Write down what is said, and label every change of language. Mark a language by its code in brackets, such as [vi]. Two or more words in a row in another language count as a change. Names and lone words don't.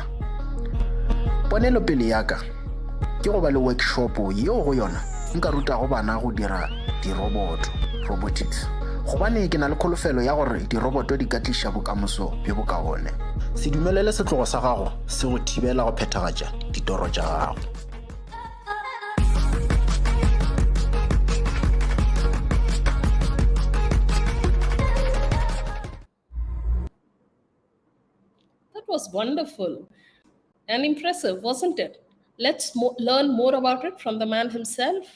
[nso] Ponelopele ya ka ke go ba le workshopo yeo go yona nka rutago bana go dira diroboto, robotics. Gobane ke na le kholofelo ya gore diroboto di ka tliša bokamoso bjo bokaone. Se dumelele setlogo sa gago se go thibela go phethagatša ditoro tša gago. [en] That was wonderful and impressive, wasn't it? Let's learn more about it from the man himself.